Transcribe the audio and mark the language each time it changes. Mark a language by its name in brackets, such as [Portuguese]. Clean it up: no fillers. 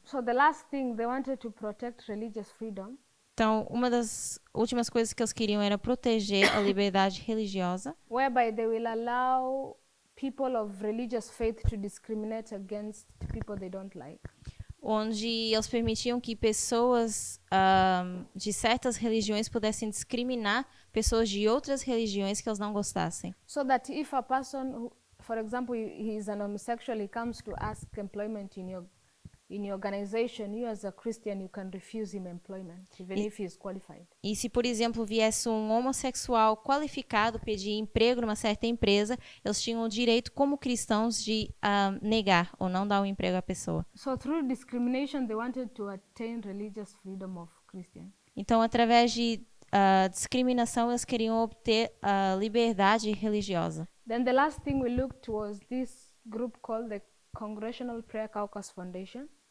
[English] So the last thing, they wanted to protect religious freedom. [Portuguese] Então, uma das últimas coisas que eles queriam era proteger a liberdade religiosa, [English] Whereby they will allow people of religious faith to discriminate against people they don't like. [Portuguese] onde eles permitiam que pessoas de certas religiões pudessem discriminar pessoas de outras religiões que eles não gostassem. [English] So that if a person, who, for example, he is an homosexual, he comes to ask employment in your organization, you as a Christian, you can refuse him employment, even if he is qualified. [Portuguese] E se, por exemplo, viesse um homossexual qualificado pedir emprego numa certa empresa, eles tinham o direito, como cristãos, de negar ou não dar um emprego à pessoa. [English] So through discrimination, they wanted to attain religious freedom of Christians. [Portuguese] Então, através de discriminação, eles queriam obter a liberdade religiosa. [English] Then the last thing we looked was this group called the Congressional Prayer Caucus Foundation.